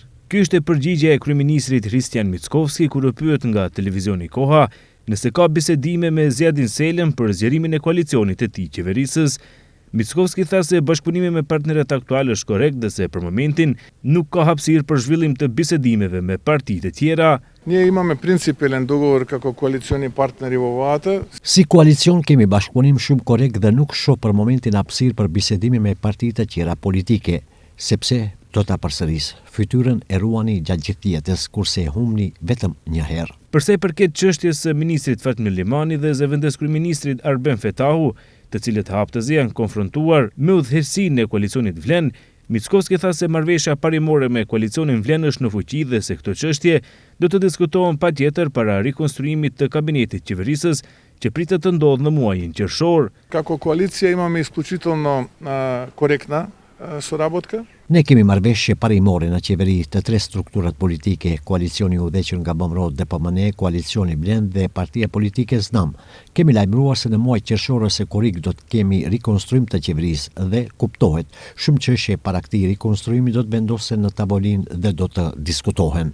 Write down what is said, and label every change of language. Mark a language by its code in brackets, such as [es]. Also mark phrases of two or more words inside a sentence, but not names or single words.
[sq] Ky është përgjigjja e kryeministrit Hristian Mickovski kur u pyet nga televizioni Koha nëse ka bisedime me Zjadin Selën për zgjerimin e koalicionit të tij qeverisës. Mickovski tha se bashkëpunimi me partnerët aktual është korrekt dhe se për momentin nuk ka hapësirë për zhvillim të bisedimeve me partitë e tjera. [mk] Ние имаме принципиален договор како коалициони партнери во владата. [sq] Si koalicion kemi bashkëpunim shumë korrekt dhe nuk shoh për momentin hapësirë për bisedime me partitë e tjera politike, sepse do ta përsëris. Fytyrën e ruani gjatë gjithë jetës kurse e humni vetëm një herë. Për sa i përket çështjes së ministrit Fatmir Limani dhe zëvendës kryeministrit Arben Fetahu, të cilët hapëtëzi janë konfrontuar me udhëheqësinë e koalicionit Vlen, Mickovski tha se marrëveshja parimore me koalicionin Vlen është në fuqi dhe se këto çështje do të diskutohen patjetër para rikonstruimit të kabinetit qeverisës që pritet të ndodhë në muajin qershor. [mk] Како коалиција имаме исклучително коректна sоработка. [sq] Ne kemi marrëveshje parimore në qeveri të tre strukturat politike, koalicioni i udhëhequr nga BMRO dhe PMN, koalicioni Vlen dhe partia politike Znam. Kemi lajmëruar se në muaj qershor ose korrik do të kemi rikonstruim të qeverisë dhe kuptohet, shumë çështje para këtij rikonstruimi do të vendosen në tavolinë dhe do të diskutohen.